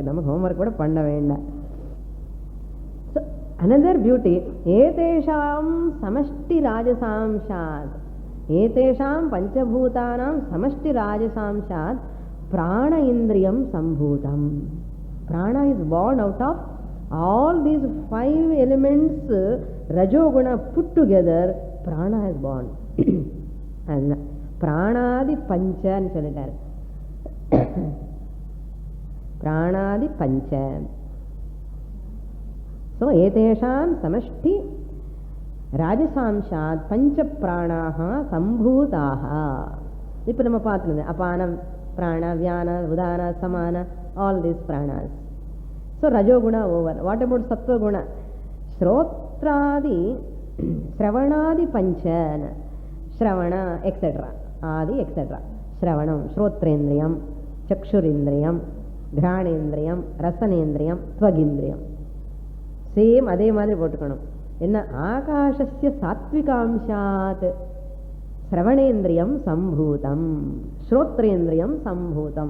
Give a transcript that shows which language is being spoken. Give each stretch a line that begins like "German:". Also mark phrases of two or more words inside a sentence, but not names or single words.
Tamil: நம்ம ஹோம்ஒர்க் கூட பண்ண வேண்டாம்.
English: another beauty,
Sanskrit: एतेषां समष्टि राजसांशात्, एतेषां पञ्चभूतानां समष्टि राजसांशात् प्राण इन्द्रियं सम्भूतम्.
English: Prana is born out of all these 5 elements rajoguna put together. Prana has born.
Sanskrit: प्राणादि पञ्च
Tamil: சொல்லிட்டாரு.
Sanskrit: प्राणादि पञ्च. ஸோ एतेषां समष्टि राजसांशात् पञ्च प्राणाः सम्भूताः.
Tamil: இப்போ நம்ம பார்த்துருது
Sanskrit: अपान प्राण व्यान उदान समान
English: all these pranas. so rajoguna over. what about sattvaguna?
Sanskrit: श्रोत्रादि श्रवणादि पञ्च.
English: Shravana, etc. Adi, etc. Shravanam,
Sanskrit: श्रोत्रेन्द्रियं, चक्षुरिन्द्रियं, घ्राणेन्द्रियं, रसनेन्द्रियं, त्वगिन्द्रियम्.
English: Same,
Tamil: அதே மாதிரி போட்டுக்கணும். என்ன?
Sanskrit: आकाशस्य सात्त्विकांशात् श्रवणेन्द्रियं सम्भूतम्, श्रोत्रेन्द्रियं सम्भूतम्.